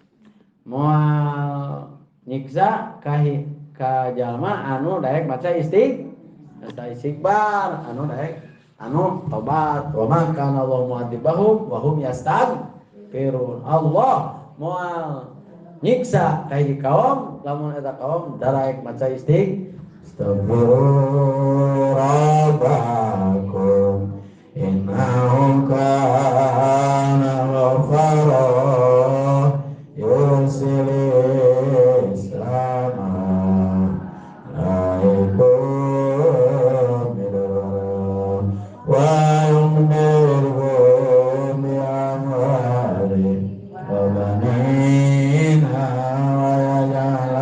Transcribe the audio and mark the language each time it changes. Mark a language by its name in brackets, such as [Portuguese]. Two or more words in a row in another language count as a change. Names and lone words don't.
[Sundanese] moal nyiksa ka jalma anu daek maca istighfar anu daek anu tobat [Arabic] وما كان الله معذبهم وهم يستغفرون [Sundanese] Allah moal nyiksa ka hiji kaum lamun eta kaum daek maca [Arabic] استغفروا ربكم إنه كان غفارا يرسل السماء عليكم مدرارا ويمددكم بأموال وبنين ويجعل